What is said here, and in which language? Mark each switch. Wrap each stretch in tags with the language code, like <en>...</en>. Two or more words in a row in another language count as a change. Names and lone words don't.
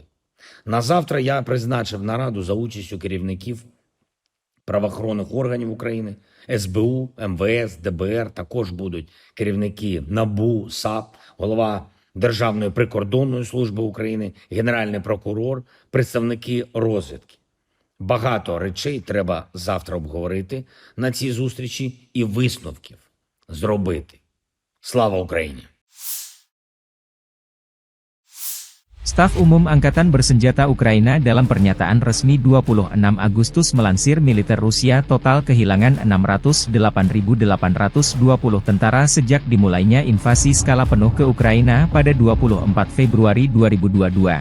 <uk>На завтра я призначив нараду за участю керівників правоохоронних органів України, СБУ, МВС, ДБР, також будуть керівники НАБУ, САП, голова Державної прикордонної служби України, Генеральний прокурор, представники розвідки. Багато речей треба завтра обговорити на цій зустрічі і висновків зробити. Слава Україні!</uk> <id>Staf Umum Angkatan Bersenjata Ukraina dalam pernyataan resmi 26 Agustus melansir militer Rusia total kehilangan 608.820 tentara sejak dimulainya invasi skala penuh ke Ukraina pada 24 Februari 2022.</id>